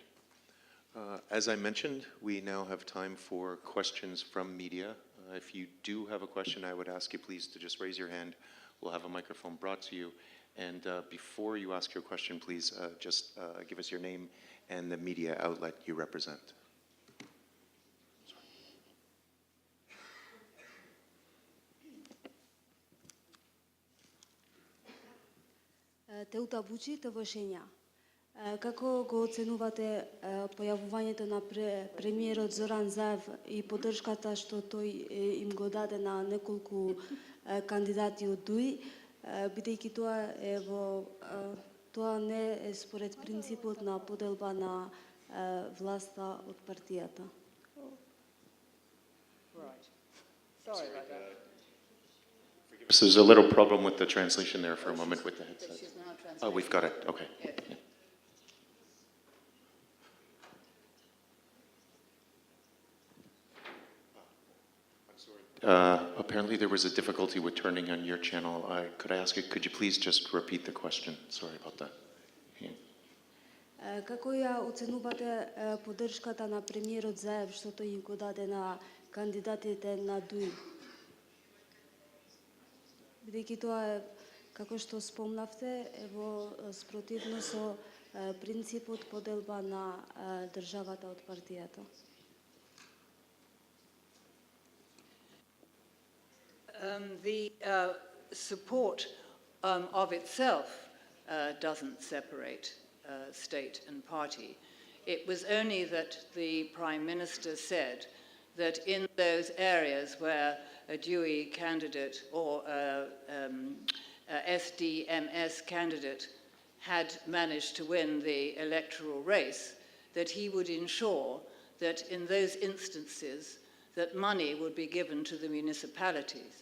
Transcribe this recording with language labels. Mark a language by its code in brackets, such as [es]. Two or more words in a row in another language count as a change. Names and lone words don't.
[en] As I mentioned, we now have time for questions from media. If you do have a question, I would ask you please to just raise your hand. We'll have a microphone brought to you. And before you ask your question, please just give us your name and the media outlet you represent. [mk] Теута Бучи, Тавошења. Како го оценувате појавувањето на премиерот Зоран Заев и поддршката што тој им го даде на неколку кандидати од ДУИ, бидејќи тоа не е според принципот на поделба на власта од партијата? [en] Right. Sorry about that. So there's a little problem with the translation there for a moment with the headset. She's now translating. Oh, we've got it. Okay. Yes. Apparently there was a difficulty with turning on your channel. Could I ask you, could you please just repeat the question? Sorry about that. Yeah. [mk] Како ја оценувате поддршката на премиерот Заев што тој им го даде на кандидатите на ДУИ? Бидејќи тоа е, како што спомнавте, е во спротивно со принципот поделба на државата од партијата. [en] The support of itself doesn't separate state and party. It was only that the Prime Minister said that in those areas where a DUI candidate or a SDMS candidate had managed to win the electoral race, that he would ensure that in those instances that money would be given to the municipalities.